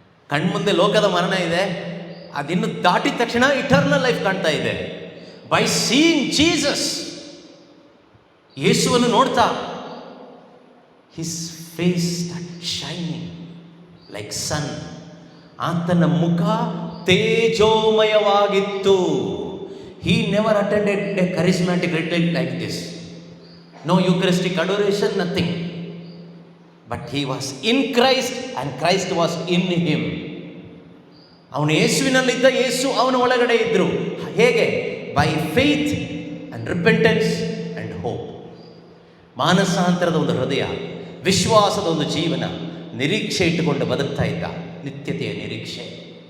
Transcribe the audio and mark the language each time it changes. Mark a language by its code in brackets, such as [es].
[kn] ಕಣ್ಮುಂದೆ ಲೋಕದ ಮರಣ ಇದೆ, ಅದಿನ್ನು ದಾಟಿದ ತಕ್ಷಣ ಇಟರ್ನಲ್ ಲೈಫ್ ಕಾಣ್ತಾ ಇದೆ. [en] by seeing Jesus, [kn] ಯೇಸುವನ್ನು ನೋಡ್ತಾ, [en] His face shining like sun. [kn] ಆತನ ಮುಖ ತೇಜೋಮಯವಾಗಿತ್ತು. [en] He never attended a charismatic retreat like this. No Eucharistic adoration, nothing. But he was in Christ and Christ was in him. [kn] ಅವನು ಯೇಸುವಿನಲ್ಲಿದ್ದ, ಯೇಸು ಅವನ ಒಳಗಡೆ ಇದ್ದರು. ಹೇಗೆ? [en] By faith and repentance and hope. [kn] ಮಾನಸಾಂತರದ ಒಂದು ಹೃದಯ, ವಿಶ್ವಾಸದ ಒಂದು ಜೀವನ, ನಿರೀಕ್ಷೆ ಇಟ್ಟುಕೊಂಡು ಬದುಕ್ತಾ ಇದ್ದ, ನಿತ್ಯತೆಯ ನಿರೀಕ್ಷೆ.